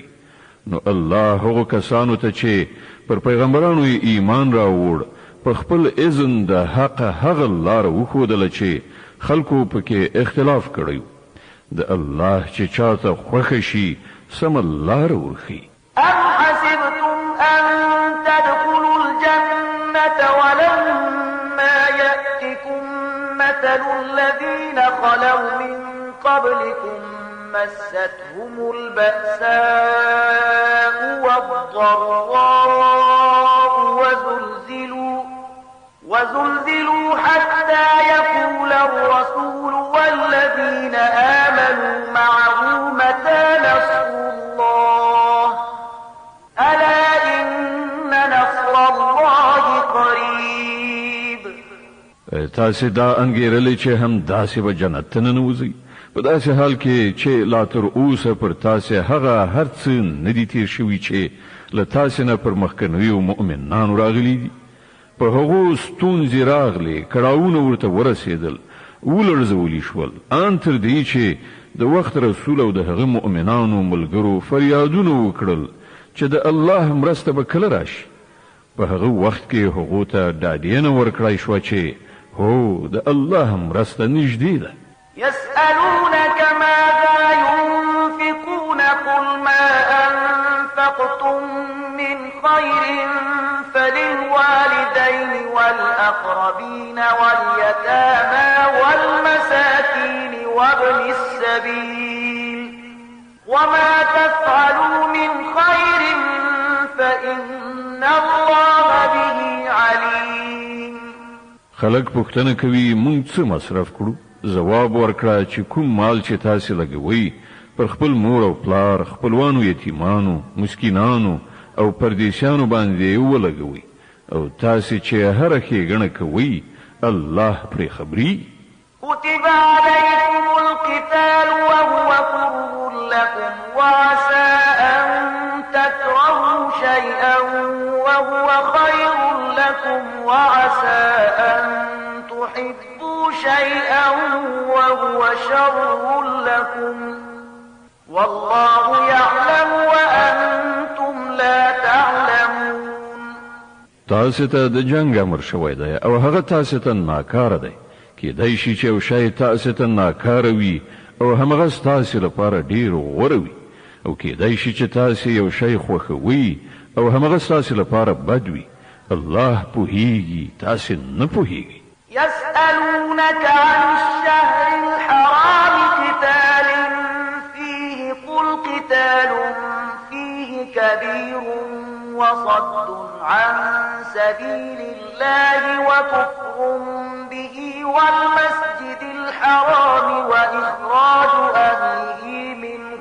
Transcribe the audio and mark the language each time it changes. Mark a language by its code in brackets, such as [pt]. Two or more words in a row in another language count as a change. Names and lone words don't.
[ps] نو الله هغو کسانو ته چې پر پیغمبرانو یې ایمان راوړ په خپل اذن د حق هغه لاره وښودله چې خلکو پکې اختلاف کړی، د الله چې چاته خوښه شي سمه لاره ورښي. [ar] أم حسبتم أن تدخلوا الجنة ولا مثل الذين خلوا من قبلكم مستهم البأساء والضراء وزلزلوا حتى يقول الرسول والذين آمنوا معه متى نصر الله ألا إن نصر الله قريب. [ps] تاسې دا انګیرلې چې هم داسې به جنت ته ننوځئ، په داسې حال کې چې لا تر اوسه پر تاسې هغه هر څه نه دي تیر شوي چې له تاسې نه پر مخکنیو مؤمنانو راغلي دي. په هغو ستونزې راغلې، کړاوونه ورته ورسېدل، ولړزولي شول، ان تر دې چې د وخت رسول او د هغه مؤمنانو ملګرو فریادونه وکړل چې د الله مرسته به کله راشي. په هغه وخت کې هغو ته ډاډینه ورکړای شوه چې هو د الله مرسته نږدې ده. [ar] يسألونك ماذا ينفقون قل ما أنفقتم من خير فللوالدين والأقربين واليتامى والمساكين وابن السبيل وما تفعلوا من خير فإن الله به عليم. [ps] خلق پوښتنه کوي مونږ څه مصرف کړو؟ جواب ورکړه چې کوم مال چې تاسو لګوي پر خپل مور او پلار، خپلوانو، یتیمانو، مسکینانو او پردیسیانو باندې ولګوي، او تاسو چې هر ښېګڼه کوي الله پرې خبري. [ar] كتب عليكم القتال وهو كره لكم وعسى أن تكرهوا شيئا وهو خير لكم وعسى أن تحبوا شيئا وهو شر لكم والله يعلم وأنتم لا تعلمون. [ps] تاسو ته د جنگ امر شوی دی او هغه تاسو ته ناکاره دی. کېدای شي چې یو شی تاسو ته ناکاره وي او همغه تاسو لپاره ډیر غوره وي، او کېدای شي چې تاسو یو شی خوښوي او همغه تاسو لپاره بد وي. الله پوهیږي، تاسو نه پوهیږئ. [ar] يسألونك عن الشهر الحرام قتال فيه قل قتال فيه كبير وصد عن سبيل الله وكفر به والمسجد الحرام وإخراج أهله منه